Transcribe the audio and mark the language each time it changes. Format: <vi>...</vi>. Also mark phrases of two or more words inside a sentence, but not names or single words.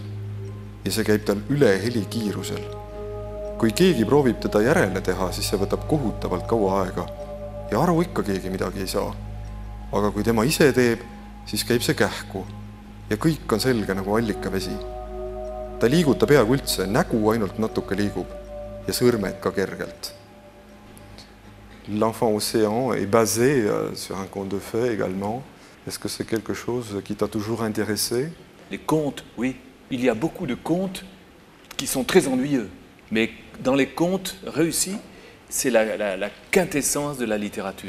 <et>Ja see käib tal üle helikiirusel. Kui keegi proovib teda järele teha, siis see võtab kohutavalt kaua aega. Ja aru ikka keegi midagi ei saa. Aga kui tema ise teeb, siis käib see kähku. Ja kõik on selge nagu allikavesi. Ta liiguta peaaegu üldse, nägu ainult natuke liigub. Ja sõrmed ka kergelt.</et> <fr>L'enfant océan est basé sur un conte de fées également. Est-ce que c'est quelque chose qui t'a toujours intéressé? Les contes, oui. Il y a beaucoup de contes qui sont très ennuyeux. Mais dans les contes réussis, c'est la quintessence de la littérature.</fr>